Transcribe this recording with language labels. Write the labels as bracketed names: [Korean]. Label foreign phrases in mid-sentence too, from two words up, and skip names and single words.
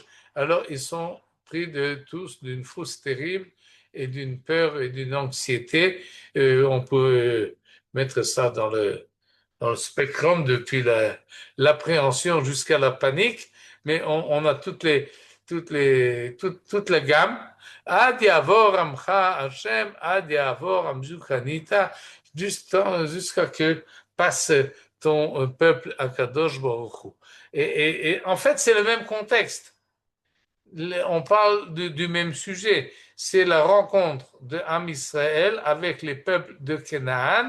[French] Alors ils sont pris tous d'une frousse terrible et d'une peur et d'une anxiété. On peut mettre ça dans le spectrum depuis l'appréhension jusqu'à la panique, mais on a toute la gamme. [Hebrew] עד יעבור עמך השם, עד יעבור עם זו קנית, [French] jusqu'à que passe ton peuple [Hebrew] הקדוש ברוך הוא. [French] Et en fait, c'est le même contexte. On parle du même sujet. C'est la rencontre de Am Israël avec les peuples de Canaan.